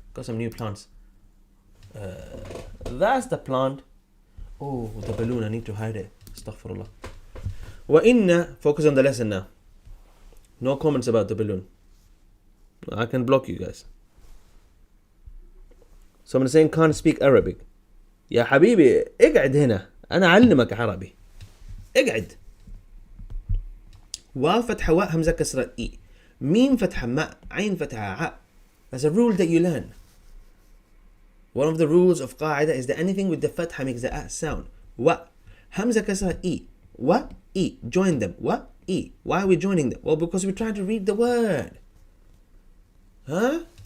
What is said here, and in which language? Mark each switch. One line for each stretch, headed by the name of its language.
English: Got some new plants. That's the plant. Oh, the balloon. I need to hide it. Astaghfirullah. Wa inna. Focus on the lesson now. No comments about the balloon. I can block you guys. Someone is saying can't speak Arabic.
Arabic: يا حبيبي اقعد هنا أنا أعلمك عربي. اقعد. واو فتحة واء همزة كسرة إي. ميم فتحة ماء عين فتحة عاء.
English: That's a rule that you learn. One of the rules of Qaedah is that anything with the fatha makes the a sound. Wa. Hamza kasra e. Wa, e. Join them. Wa, e. Why are we joining them? Well, because we're trying to read the word. Huh?